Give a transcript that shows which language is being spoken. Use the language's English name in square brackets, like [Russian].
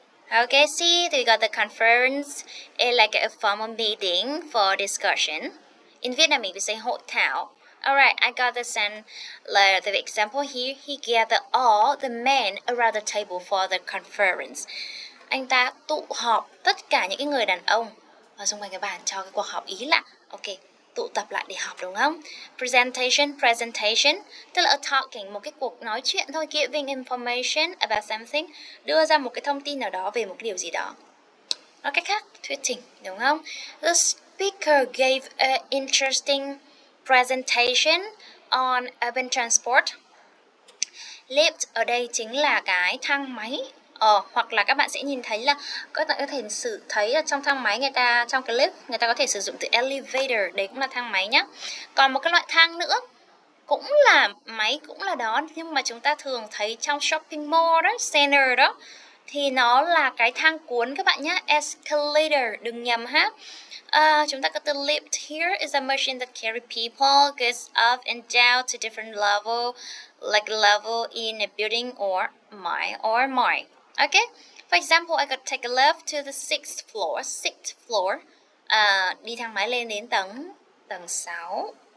[English] Okay, see, we got the conference, like a formal meeting for discussion. In Vietnamese, we say hội thảo. Alright, I got the example here. He gathered all the men around the table for the conference. [Vietnamese] Anh ta tụ họp tất cả những cái người đàn ông ở xung quanh cái bàn cho cái cuộc họp, ý là ok, tụ tập lại để học, đúng không? Presentation tức là talking, một cái cuộc nói chuyện thôi, [English] giving information about something, [Vietnamese] đưa ra một cái thông tin nào đó về một cái điều gì đó. Nói cách khác, thuyết trình, đúng không? [English] The speaker gave an interesting presentation on urban transport. [Vietnamese] Lift ở đây chính là cái thang máy. Hoặc là các bạn sẽ nhìn thấy là các bạn có thể thấy là trong thang máy trong cái lift người ta có thể sử dụng từ elevator, đấy cũng là thang máy nhá. Còn một cái loại thang nữa cũng là máy, cũng là đó, nhưng mà chúng ta thường thấy trong shopping mall đó, center đó, thì nó là cái thang cuốn các bạn nhé, escalator, đừng nhầm ha. Chúng ta có từ [English] lift here is a machine that carry people, goods up and down to different level, like level in a building or mine. Okay, for example, I could take a lift to the 6th floor. [Vietnamese] Đi thang máy lên đến tầng 6.